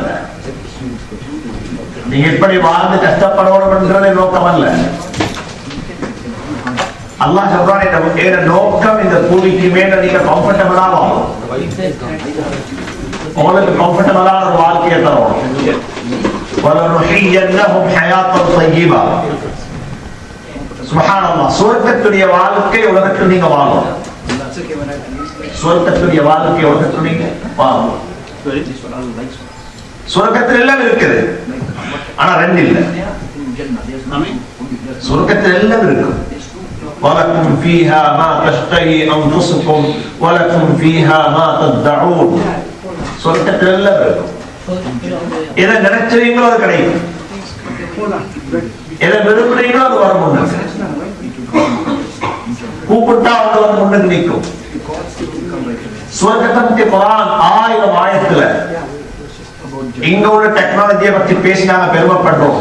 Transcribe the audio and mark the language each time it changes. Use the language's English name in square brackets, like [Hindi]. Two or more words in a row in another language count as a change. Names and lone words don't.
[Tamil] நீங்க எப்படி வாழ்ந்து கஷ்டப்படணும் என்றதே நோக்கம் அல்ல. அல்லாஹ் சொல்றான், இந்த நோக்கம் இந்த பூமிக்கு மேல நீங்க கம்ஃபர்டபுளா வாழும், உங்களுக்கு கம்ஃபர்டபுளான ஒரு வாழ்க்கையை தரும். [Arabic] وَلَنُحْيِيَنَّهُمْ حَيَاةً طَيِّبَةً. [Tamil] சுப்ஹானல்லாஹ், சொர்க்கத்துடைய வாழ்க்கை உலகத்தில் நீங்க வாழும். சொர்க்கத்துடைய வாழ்க்கை உலகத்தில் நீங்க வாழும். சொர்க்கத்தில் எல்லாம் இருக்குது, ஆனா ரெண்டு இல்ல. சொர்க்கத்தில் எல்லாம் இருக்கு. [Arabic] وَلَكُمْ فِيهَا مَا تَشْتَهِي أَنفُسُكُمْ وَلَكُمْ فِيهَا مَا تَدَّعُونَ. [Tamil] சொர்க்கத்தில் எல்லாம் இருக்கு. எதை நினைச்சீங்களோ அது கிடைக்கும், எதை விரும்புறீங்களோ அது வரும். கூப்பிட்டா அவங்க வந்து முன்னுக்கு நிற்கும். சுவர்க்கத்தை பத்தி குர்ஆன் 1000 ஆயத்துல இங்க உள்ள டெக்னாலஜியை பத்தி பேசி நாங்க பெருமைப்படுறோம்.